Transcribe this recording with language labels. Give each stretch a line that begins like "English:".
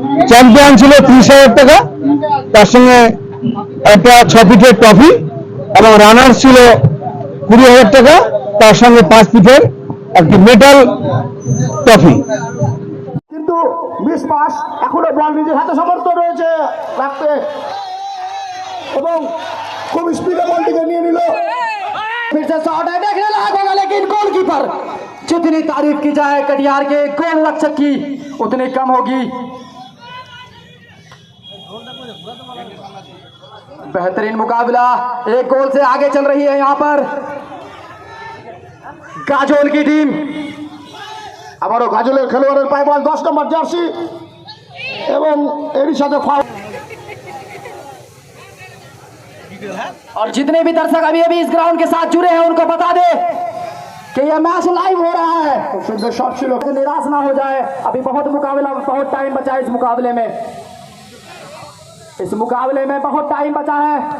Bangla: Champion ছিল 30,000 টাকা, তার সঙ্গে একটা 6 ফিটের ট্রফি এবং রানার্স ছিল 20,000 টাকা, তার সঙ্গে 5 ফিটের একটি মেটাল ট্রফি। কিন্তু মিস পাস, এখনো বল নিজের হাতে সমর্থ রয়েছে রাখতে এবং খুব স্পিডে বলটিকে নিয়ে নিল।
Hindi: फिर से शॉट है, देखने लायक होगा लेकिन गोलकीपर, जितनी तारीफ की जाए कटिहार के गोल रक्षक की उतनी कम होगी। बेहतरीन मुकाबला, एक गोल से आगे चल रही है यहाँ पर गाजोल की टीम।
Bangla: আবারও গাজলের খেলোয়াড়ের পায়ে বল, 10 নম্বর জার্সি এবং এরই সাথে ফাউল।
Hindi: और जितने भी दर्शक अभी अभी इस ग्राउंड के साथ जुड़े हैं उनको बता दे कि यह मैच लाइव हो रहा है। सुंदर शॉट ছিল, निराश ना हो जाए, अभी बहुत मुकाबला, बहुत टाइम बचा है इस मुकाबले में बहुत टाइम बचा है।